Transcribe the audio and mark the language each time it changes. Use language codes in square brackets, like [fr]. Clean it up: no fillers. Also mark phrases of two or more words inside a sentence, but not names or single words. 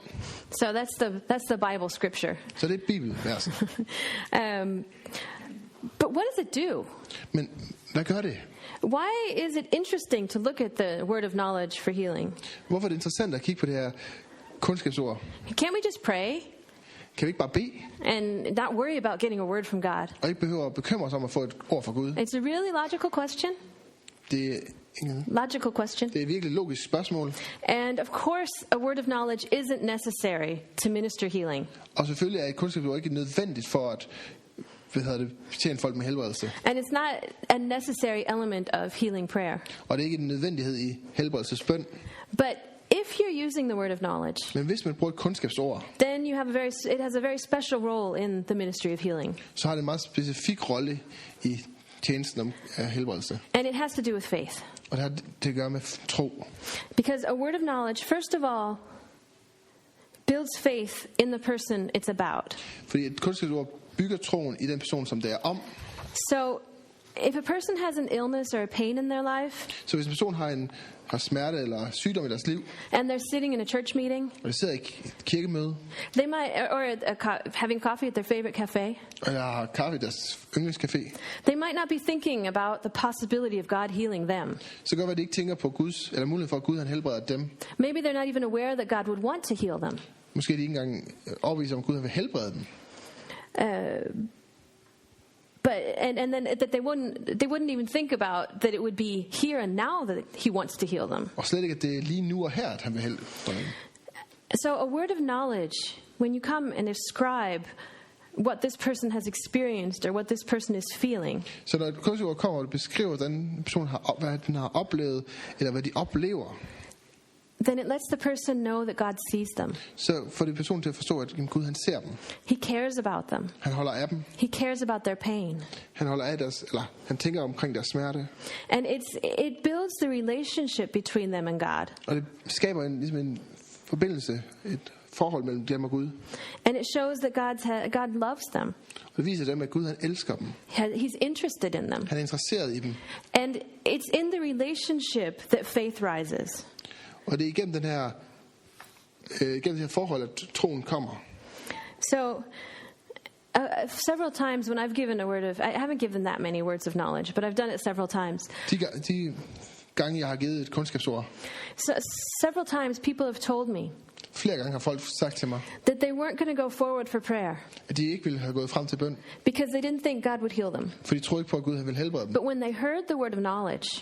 [en] So that's the Bible scripture. [da] Så det er bibelversen. [en] But what does it do? [da] Men hvad gør det? [en] Why is it interesting to look at the word of knowledge for healing? [da] Hvorfor er det interessant at kigge på det her kundskabsord? [en] Can't we just pray [da] Kan vi ikke bare bede, [en] and not worry about getting a word from God? [da] og ikke behøver at bekymre os om at få et ord fra Gud? [en] It's a really logical question. [da] Det er [en] Logical question. [da] et virkelig logisk spørgsmål. [en] And of course, a word of knowledge isn't necessary to minister healing. [da] Og selvfølgelig er et kundskabsord ikke nødvendigt for at betjene folk med helbredelse. [en] And it's not a necessary element of healing prayer. [da] Og det er ikke en nødvendighed i helbredelsesbøn. [en] But if you're using the word of knowledge, [da] Men hvis man bruger et kundskabsord, [en] then it has a very special role in the ministry of healing. [da] så har det en meget specifik rolle i tjenesten af helbredelse. [en] And it has to do with faith. [da] Og det har det at gøre med tro. [en] Because a word of knowledge, first of all, builds faith in the person it's about. [da] Fordi et kundskabsord bygger troen i den person, som det er om. [en] So if a person has an illness or a pain in their life, [da] Så hvis en person har smerte eller sygdom i deres liv, [en] and they're sitting in a church meeting, [da] og de sidder i et kirkemøde, [en] they might, or having coffee at their favorite cafe, [da] eller har kaffe i deres yndlingscafé, [en] they might not be thinking about the possibility of God healing them. [da] så gør det, at de ikke tænker på Guds, eller muligheden for, at Gud han helbreder dem. [en] Maybe they're not even aware that God would want to heal them. [da] Måske er de ikke engang overbevist om, at Gud han vil helbrede dem. [en] But and then that they wouldn't even think about that it would be here and now that he wants to heal them. [da] Og slet ikke, at det er lige nu og her, at han vil helbrede dem. [en] So a word of knowledge, when you come and describe what this person has experienced or what this person is feeling, [da] Så når et kundskabsord kommer og beskriver, hvordan personen hvad den har oplevet, eller hvad de oplever, [en] then it lets the person know that God sees them. [da] så får det personen til at forstå, at Gud han ser dem. [en] He cares about them. [da] Han holder af dem. [en] He cares about their pain. [da] Han holder af deres, eller han tænker omkring deres smerte. [en] And it builds the relationship between them and God. [da] Og det skaber en forbindelse, et forhold mellem dem og Gud. [en] And it shows that God loves them. [da] Og det viser dem, at Gud han elsker dem. [en] He's interested in them. [da] Han er interesseret i dem. [en] And it's in the relationship that faith rises. [da] Og det er igennem det her forhold, at troen kommer. [en] So, several times when I've given a word of, I haven't given that many words of knowledge, but I've done it several times. [da] De gange, jeg har givet et kundskabsord, [en] So, several times people have told me [da] flere gange har folk sagt til mig, [en] that they weren't going to go forward for prayer [da] at de ikke ville have gået frem til bøn, [en] because they didn't think God would heal them. [da] for de troede ikke på, at Gud han ville helbrede dem. [en] But when they heard the word of knowledge,